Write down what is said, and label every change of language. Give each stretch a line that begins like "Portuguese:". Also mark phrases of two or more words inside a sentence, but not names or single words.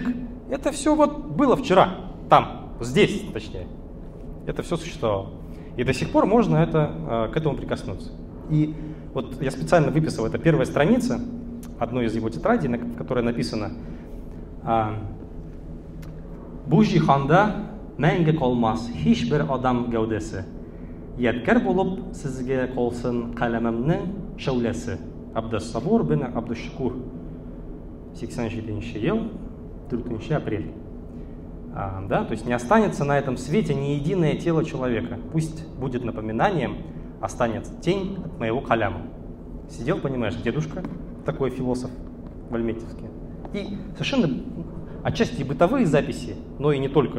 Russian: Это все было вчера, там, здесь, точнее. Это все существовало. И до сих пор можно к этому прикоснуться. И я специально выписал, это первая страница одной из его тетрадей, в которой написано
Tatar: «Бужи ханда мәңге калмас һичбер адам гәүдәсе. Ядкар булып сезгә калсын каләмемнең шәүләсе. Абдус-Сабур бин Абдуш-Шукур.
Russian: 87 ел, 4 апреля. Да, то есть не останется на этом свете ни единое тело человека. Пусть будет напоминанием, останется тень от моего каляма. Сидел, понимаешь, дедушка, такой философ вальметьевский. И совершенно отчасти бытовые записи, но и не только.